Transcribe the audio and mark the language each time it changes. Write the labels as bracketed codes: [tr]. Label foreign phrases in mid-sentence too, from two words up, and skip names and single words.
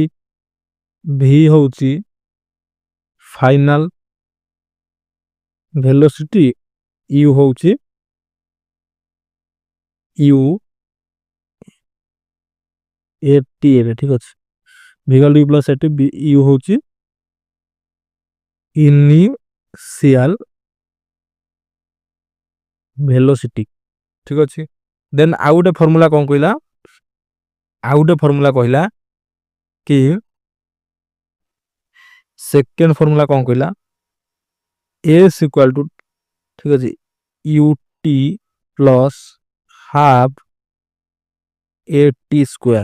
[bn] ভি হচ্ছে [en] final velocity, [bn] ইউ হচ্ছে ইউ এটি এর। ঠিক আছে, [en] v equal to u plus at, [bn] ইউ হচ্ছে [en] initial velocity. [or] ঠিক ଅଛି। ଦେନ୍ ଆଉ ଗୋଟେ ଫର୍ମୁଲା କଣ କହିଲା, ଆଉ ଗୋଟେ ଫର୍ମୁଲା କହିଲା କି, [en] second formula [or] କଣ କହିଲା, [en] s equal to, [or] ଠିକ ଅଛି, [en] u t plus half a t square.